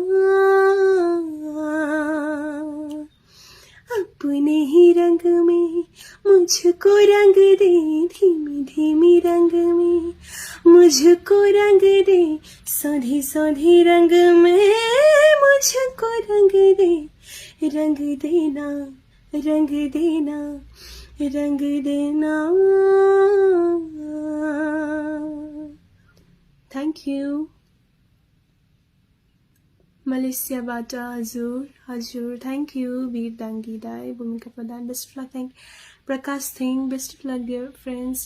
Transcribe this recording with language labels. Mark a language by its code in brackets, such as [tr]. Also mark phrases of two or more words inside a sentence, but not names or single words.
[hi] अपने ही रंग में मुझको रंग दे, धीमी धीमी रंग में मुझको रंग दे, सौधी सौधी रंग में मुझको रंग दे, रंग देना रंग देना रंग देना। [en] Thank you. [ne] मलेसियाबाट हजुर [en] Thank you. वीर दाङ्गी दाई, भूमिका प्रधान, best of luck. थ्याङ्क प्रकाश थिङ, best of luck dear friends.